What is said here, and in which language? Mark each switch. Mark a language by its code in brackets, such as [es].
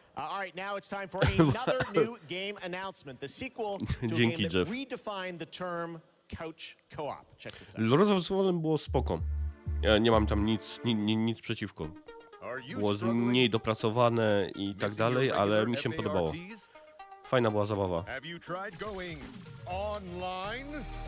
[en] All right, now it's time for another new game announcement. The sequel to a game [pl] Dzięki, [en] that [pl] Jeff. [en] redefined the term couch co-op. Check this out. [pl] Lord of the Fallen było spoko. Ja nie mam tam nic przeciwko. Było mniej dopracowane i tak dalej, ale mi się podobało. Fajna była zabawa. [en] Have you tried going online?